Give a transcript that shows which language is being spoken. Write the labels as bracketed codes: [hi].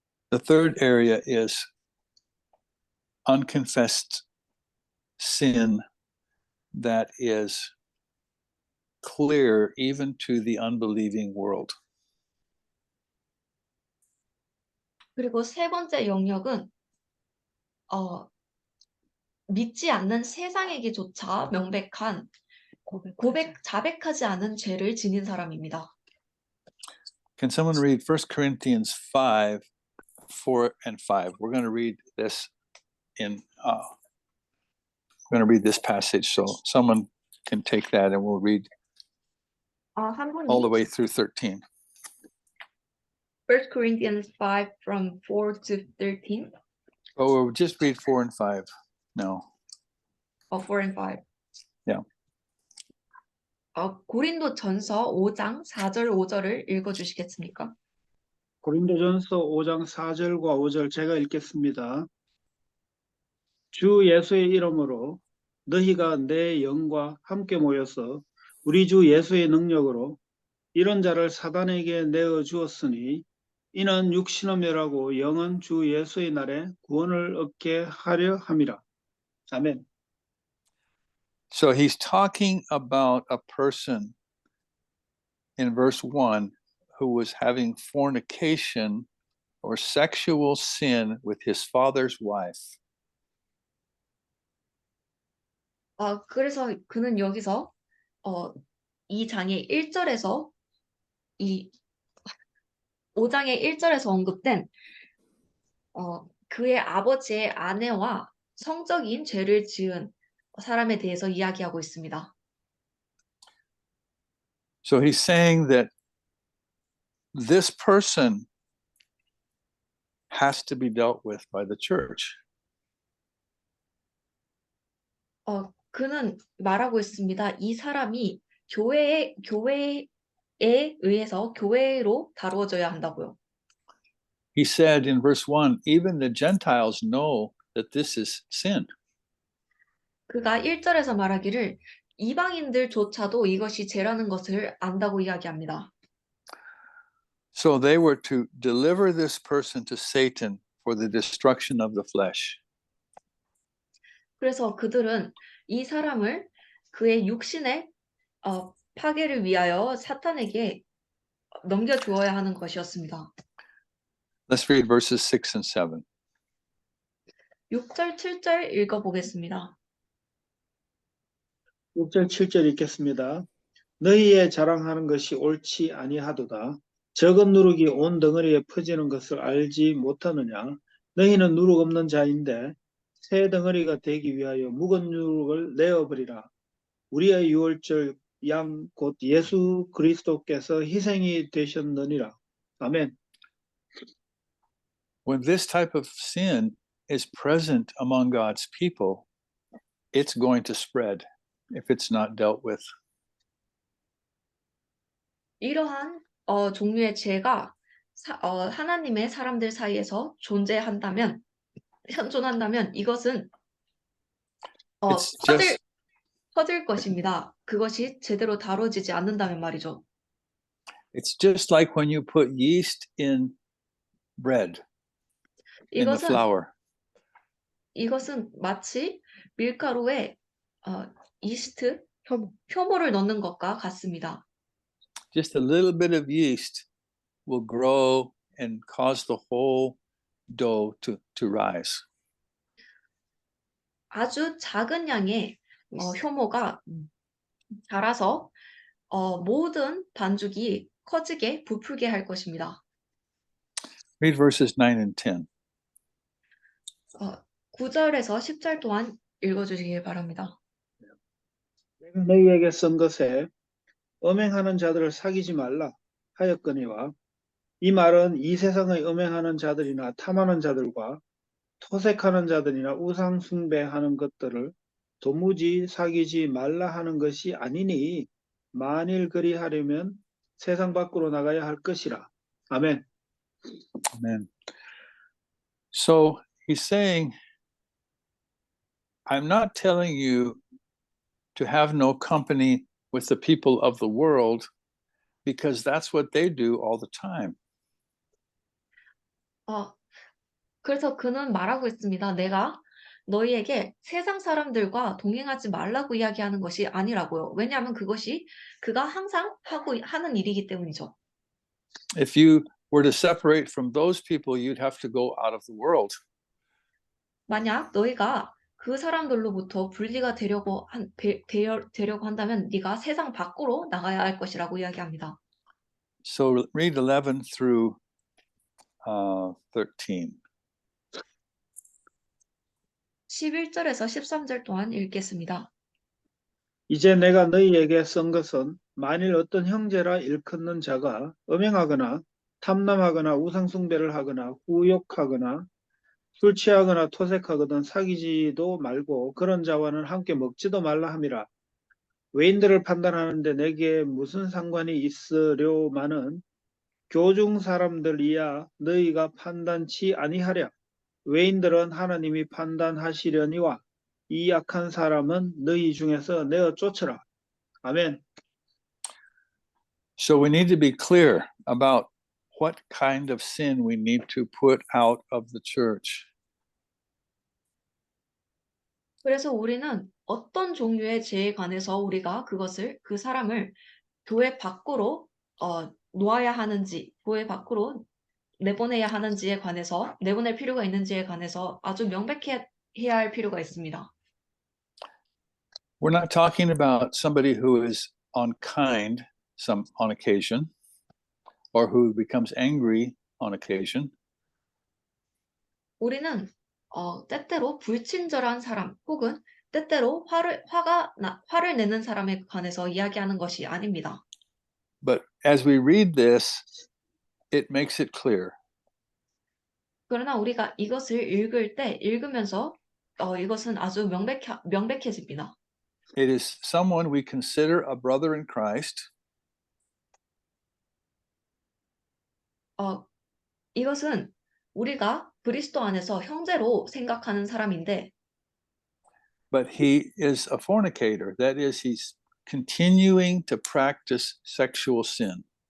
[en] The third area is unconfessed sin that is clear even to the unbelieving world. [ko] 그리고 세 번째 영역은 믿지 않는 세상에게조차 명백한 자백하지 않은 죄를 지닌 사람입니다. [en] Can someone read 1 Corinthians 5, 4 and 5? We're going to read this we're going to read this passage. So someone can take that and we'll read [ko] 한 분이 [en] all the way through 13. 1 Corinthians 5 from 4 to 13. Oh, we'll just read 4 and 5. No. 4 and 5. Yeah. [ko] 고린도전서 5장 4절 5절을 읽어주시겠습니까? 고린도전서 5장 4절과 5절 제가 읽겠습니다. 주 예수의 이름으로 너희가 내 영과 함께 모여서 우리 주 예수의 능력으로 이런 자를 사단에게 내어 주었으니 이는 육신은 멸하고 영은 주 예수의 날에 구원을 얻게 하려 함이라. 아멘. [en] So he's talking about a person in verse 1 who was having fornication or sexual sin with his father's wife. [ko] 그래서 그는 여기서 이 장의 1절에서 이 5장의 1절에서 언급된 그의 아버지의 아내와 성적인 죄를 지은 사람에 대해서 이야기하고 있습니다. [en] So he's saying that this person has to be dealt with by the church. [ko] 그는 말하고 있습니다. 이 사람이 교회에 의해서 교회로 다루어져야 한다고요. [en] He said in verse 1, even the Gentiles know that this is sin. [ko] 그가 1절에서 말하기를 이방인들조차도 이것이 죄라는 것을 안다고 이야기합니다. [en] So they were to deliver this person to Satan for the destruction of the flesh. [ko] 그래서 그들은 이 사람을 그의 육신의 파괴를 위하여 사탄에게 넘겨주어야 하는 것이었습니다. [en] Let's read verses 6 and 7. [ko] 6절, 7절 읽어보겠습니다. 6절 7절 읽겠습니다. 너희의 자랑하는 것이 옳지 아니하도다. 적은 누룩이 온 덩어리에 퍼지는 것을 알지 못하느냐. 너희는 누룩 없는 자인데 새 덩어리가 되기 위하여 묵은 누룩을 내어버리라. 우리의 유월절 양 곧 예수 그리스도께서 희생이 되셨느니라. 아멘. [en] When this type of sin is present among God's people, it's going to spread if it's not dealt with. [ko] 이러한 종류의 죄가 하나님의 사람들 사이에서 현존한다면 이것은 [en] It's just [ko] 퍼질 것입니다. 그것이 제대로 다뤄지지 않는다면 말이죠. [en] It's just like when you put yeast in bread, in the flour. [ko] 이것은 마치 밀가루에 이스트, 효모를 넣는 것과 같습니다. [en] Just a little bit of yeast will grow and cause the whole dough to rise. [ko] 아주 작은 양의 효모가 자라서 모든 반죽이 커지게 부풀게 할 것입니다. [en] Read verses 9 and 10. [ko] 9절에서 10절 동안 읽어주시기 바랍니다. 내가 너희에게 쓴 것에 음행하는 자들을 사귀지 말라 하였거니와 이 말은 이 세상의 음행하는 자들이나 탐하는 자들과 토색하는 자들이나 우상 숭배하는 것들을 도무지 사귀지 말라 하는 것이 아니니 만일 그리하려면 세상 밖으로 나가야 할 것이라. 아멘. [en] Amen. So he's saying, I'm not telling you to have no company with the people of the world because that's what they do all the time. [ko] 그래서 그는 말하고 있습니다. 내가 너희에게 세상 사람들과 동행하지 말라고 이야기하는 것이 아니라고요. 왜냐하면 그것이 그가 항상 하는 일이기 때문이죠. [en] If you were to separate from those people, you'd have to go out of the world. [ko] 만약 너희가 그 사람들로부터 분리가 되려고 한다면 네가 세상 밖으로 나가야 할 것이라고 이야기합니다. [en] So read 11 through 13. [ko] 11절에서 13절 동안 읽겠습니다. 이제 내가 너희에게 쓴 것은 만일 어떤 형제라 일컫는 자가 음행하거나 탐남하거나 우상숭배를 하거나 후욕하거나 술 취하거나 토색하거든 사귀지도 말고 그런 자와는 함께 먹지도 말라 함이라. 외인들을 판단하는데 내게 무슨 상관이 있으려마는 교중 사람들이야 너희가 판단치 아니하랴. 외인들은 하나님이 판단하시려니와 이 악한 사람은 너희 중에서 내어 쫓으라. 아멘. [en] So we need to be clear about what kind of sin we need to put out of the church. [ko] 그래서 우리는 어떤 종류의 죄에 관해서 우리가 그 사람을 교회 밖으로 놓아야 하는지, 교회 밖으로 내보내야 하는지에 관해서, 내보낼 필요가 있는지에 관해서 아주 명백해야 할 필요가 있습니다. [en] We're not talking about somebody who is unkind on occasion, or who becomes angry on occasion. [ko] 우리는 때때로 불친절한 사람 혹은 때때로 화를 내는 사람에 관해서 이야기하는 것이 아닙니다. [en] But as we read this, it makes it clear. [ko] 그러나 우리가 이것을 읽으면서 이것은 아주 명백해집니다. [en] It is someone we consider a brother in Christ, [ko] 이것은 우리가 그리스도 안에서 형제로 생각하는 사람인데, [en] but he is a fornicator. That is, he's continuing to practice sexual sin.